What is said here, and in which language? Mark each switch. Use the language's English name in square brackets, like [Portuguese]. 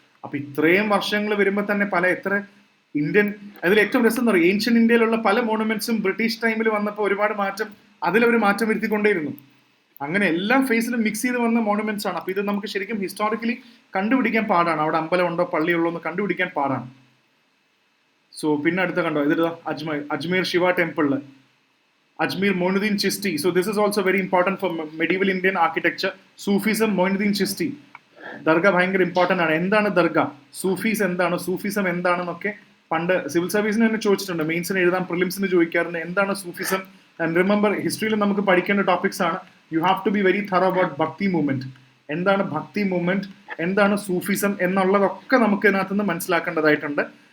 [Malayalam] അപ്പൊ ഇത്രയും വർഷങ്ങൾ വരുമ്പോൾ തന്നെ എത്ര ഇന്ത്യൻ, അതിൽ ഏറ്റവും രസം എന്ന് പറയും ഏൻഷ്യൻ ഇന്ത്യയിലുള്ള പല മോണുമെന്റ്സും ബ്രിട്ടീഷ് ടൈമിൽ വന്നപ്പോൾ ഒരുപാട് മാറ്റം, അതിലവർ മാറ്റം വരുത്തിക്കൊണ്ടേയിരുന്നു. അങ്ങനെ എല്ലാ ഫേസിലും മിക്സ് ചെയ്ത് വന്ന മോണുമെന്റ്സ് ആണ്. അപ്പൊ ഇത് നമുക്ക് ശരിക്കും ഹിസ്റ്റോറിക്കലി കണ്ടുപിടിക്കാൻ പാടാണ്. അവിടെ അമ്പലമുണ്ടോ പള്ളിയുള്ളോ എന്ന് കണ്ടുപിടിക്കാൻ പാടാണ്. സോ പിന്നെ അടുത്ത കണ്ടോ, ഇത് Ajmer Shiva ടെമ്പിളില് Ajmer Moinuddin Chishti. [English] So this is also very important for medieval Indian architecture. [Malayalam] Sufism, Moinuddin Chishti. Dargah ഭയങ്കര ഇമ്പോർട്ടൻ്റ് ആണ്. എന്താണ് ദർഗ, സൂഫീസ് എന്താണ്, സൂഫിസം എന്താണെന്നൊക്കെ പണ്ട് സിവിൽ സർവീസിന് തന്നെ ചോദിച്ചിട്ടുണ്ട്. മെയിൻസിന് എഴുതാൻ, പ്രിലിംസിന് ചോദിക്കാറുണ്ട് എന്താണ് സൂഫിസം. ആൻഡ് റിമെമ്പർ ഹിസ്റ്ററിയിൽ നമുക്ക് പഠിക്കേണ്ട ടോപ്പിക്സ് ആണ്. [English] you have to be very thorough about [Malayalam] ഭക്തി മൂവ്മെന്റ്. എന്താണ് ഭക്തി മൂവ്മെന്റ്, എന്താണ് സൂഫിസം എന്നുള്ളതൊക്കെ നമുക്ക് ഇതിനകത്തുനിന്ന് മനസ്സിലാക്കേണ്ടതായിട്ടുണ്ട്.